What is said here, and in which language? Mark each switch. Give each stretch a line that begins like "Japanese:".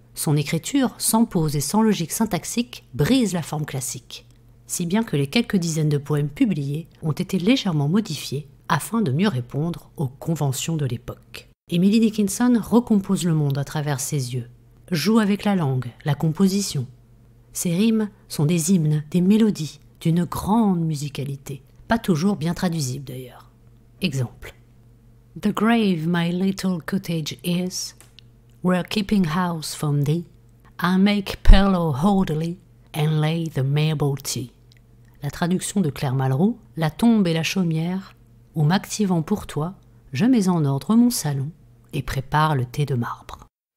French: Son écriture, sans pause et sans logique syntaxique, brise la forme classique, si bien que les quelques dizaines de poèmes publiés ont été légèrement modifiés afin de mieux répondre aux conventions de l'époque. Emily Dickinson recompose le monde à travers ses yeux, joue avec la langue, la composition. Ces rimes sont des hymnes, des mélodies, d'une grande musicalité, pas toujours bien traduisibles d'ailleurs. Exemple.
English: The grave my little cottage is, where keeping house from thee, I make pillow orderly, and lay the marble tea.
French: La traduction de Claire Malraux, la tombe et la chaumière, où m'activant pour toi, je mets en ordre mon salon et prépare le thé de marbre.